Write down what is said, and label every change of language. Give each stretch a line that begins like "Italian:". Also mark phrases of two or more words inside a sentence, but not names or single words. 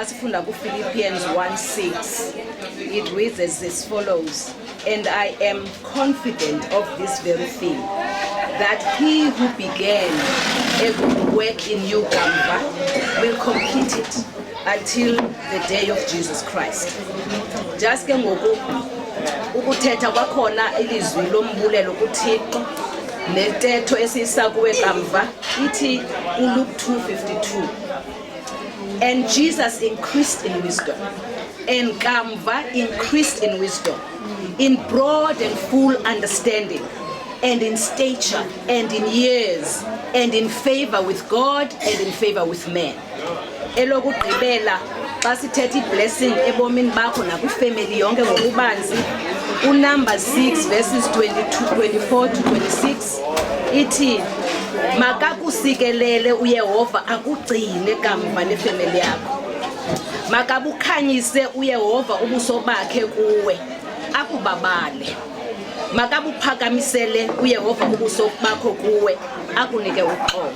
Xhosa: sifunda kuPhilippians
English: 1:6 it reads as follows, and I am confident of this very thing, that he who began a good work in you kamva will complete it until the day of Jesus Christ.
Xhosa: Just ke ngoku ukuthetha kwakhona ilizwi lombulelo kuThixo nentetho esisakuwe kamva ithi uLuke 2:52,
English: and Jesus increased in wisdom, and kamva increased in wisdom, in broad and full understanding, and in stature, and in years, and in favor with God, and in favor with men.
Xhosa: Elokugqibela xa sithetha iblessing ebomini bakho nakwifamily yonke ngokubanzi, uNumbers 6:24-26 ithi makakusikelele uYehova akugcine kamva nefamily yakho, makabukhanyise uYehova ubuso bakhe kuwe akubabale, makabuphakamisele uYehova ubuso bakho kuwe akunike uxolo.